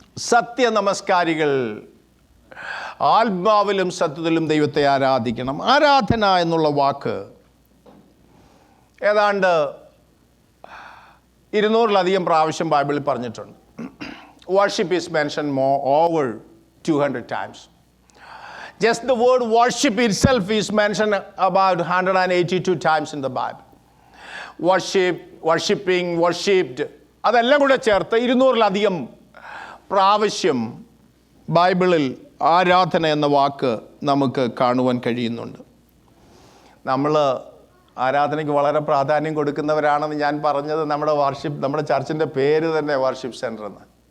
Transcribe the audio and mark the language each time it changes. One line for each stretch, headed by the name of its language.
Malayalam: സത്യനമസ്കാരികൾ ആത്മാവിലും സത്യത്തിലും ദൈവത്തെ ആരാധിക്കണം. ആരാധന എന്നുള്ള വാക്ക് ഏതാണ്ട് 200-ലധികം പ്രാവശ്യം ബൈബിളിൽ പറഞ്ഞിട്ടുണ്ട്.
English: Worship is mention over 200 times. Just the word worship itself is mentioned about 182 times in the Bible.
Malayalam: Worship, worshipping, worshipped, അതെല്ലാം കൂടെ ചേർത്ത് 200-ലധികം പ്രാവശ്യം ബൈബിളിൽ ആരാധന എന്ന വാക്ക് നമുക്ക് കാണുവാൻ കഴിയുന്നുണ്ട്. നമ്മൾ ആരാധനയ്ക്ക് വളരെ പ്രാധാന്യം കൊടുക്കുന്നവരാണെന്ന് ഞാൻ പറഞ്ഞത് നമ്മുടെ ചർച്ചിൻ്റെ പേര് തന്നെ വർഷിപ്പ് സെൻറ്റർ എന്ന്.